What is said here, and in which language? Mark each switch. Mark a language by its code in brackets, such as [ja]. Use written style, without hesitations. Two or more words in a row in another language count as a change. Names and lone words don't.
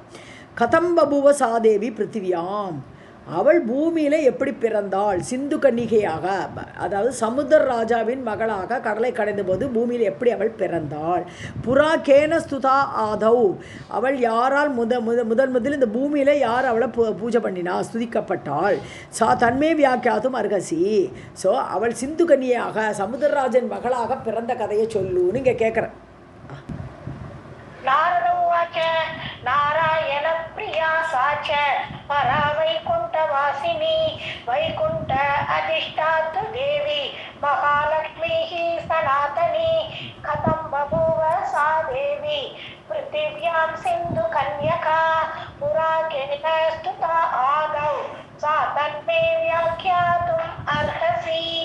[sa] कथं बभूव सा देवी पृथिव्याम्, [ta] அவள் பூமியில் எப்படி பிறந்தாள், சிந்து கன்னிகையாக, அதாவது சமுத்திர ராஜாவின் மகளாக கடலை கடைந்த போது பூமியில் எப்படி அவள் பிறந்தாள். [sa] पुरा केन स्तुता आदौ, [ta] அவள் யாரால் முதல் இந்த பூமியில் யார் அவளை பூஜை பண்ணினா, ஸ்துதிக்கப்பட்டாள். [sa] सा तन्मे व्याख्यातुम् अर्हसि. [ta] ஸோ அவள் சிந்து கன்னியாக சமுத்திரராஜன் மகளாக பிறந்த கதையை சொல்லுன்னு இங்கே கேட்குறேன். [sa] नारायण प्रिया सा च परा वैकुण्ठवासिनी वैकुण्ठ अधिष्ठातु देवी महालक्ष्मीः सनातनी कथं बभूव सा देवी पृथिव्यां सिन्धुकन्यका पुरा केन स्तुता आदौ सा तन्मे व्याख्यातुम् अर्हसि.